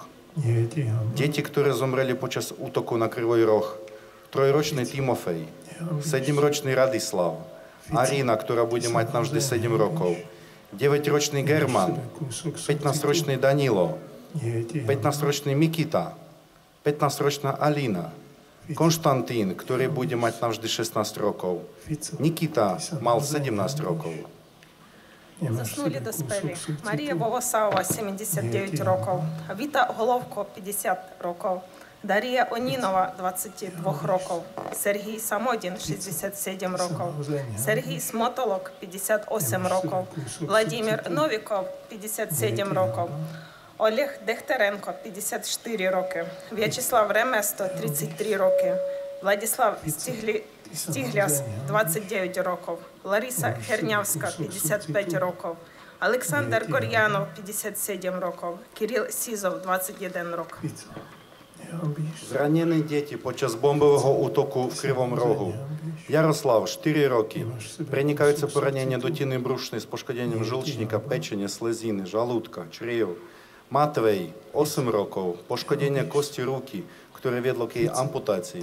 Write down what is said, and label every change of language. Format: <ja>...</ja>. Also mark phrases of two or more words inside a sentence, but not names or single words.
<sk>Deti, ktoré zomreli počas útoku na Krivoj Roh, 3-ročný Timofej, 7-ročný Radislav, Arina, ktorá bude mať navždy 7 rokov, 9-ročný German, 15-ročný Danilo, 15-ročný Mikita, 15-ročná Alina, Konštantín, ktorý bude mať navždy 16 rokov, Nikita mal 17 rokov.</sk> <uk>Заснули доспелі. Марія Волосава, 79 років. Віта Головко, 50 років. Дарія Онінова, 22 років. Сергій Самодін, 67 років. Сергій Смотолок, 58 років. Владимир Новіков, 57 років. Олег Дехтеренко, 54 роки. В'ячеслав Реместо, 33 роки. Владислав Стігляс, 29 років. Лариса Хернявська, 55 років. Олександр Гор'янов, 57 років. Кирил Сізов, 21 рок.</uk> <sk>Zranení deti počas bombového útoku v Krivom Rohu. Jaroslav, 4 roky. Prenikajúce poranenie dutiny brušnej s poškodením žlčníka, pečene, sleziny, žalúdka, čriev. Matvej, 8 rokov. Poškodenie kosti ruky, ktoré viedlo k jej amputácii.</sk>